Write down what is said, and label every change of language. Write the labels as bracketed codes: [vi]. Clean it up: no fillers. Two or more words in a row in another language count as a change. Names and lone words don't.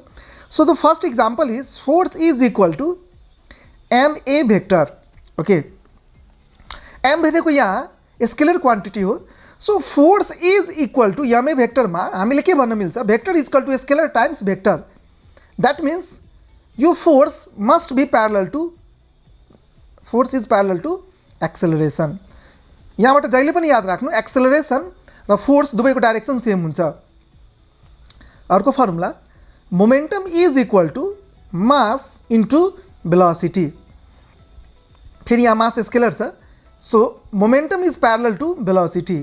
[en] so the first example is force is equal to ma vector. [ne] ओके, m भनेको यहाँ [en] scalar quantity [ne] हो। [en] so force is equal to ma [ne] भेक्टरमा हामीले के भन्न मिल्छ? [en] vector is equal to scalar times vector. that means यो force must be parallel to, force is parallel to acceleration. [ne] यहाँबाट जहिले पनि याद राख्नु एक्सेलरेसन र फोर्स दुवैको [en] direction same [ne] हुन्छ। [en] अर्को formula momentum is equal to mass into velocity. [ne] फेरि यहाँ [en] mass scalar छ, so momentum is parallel to velocity.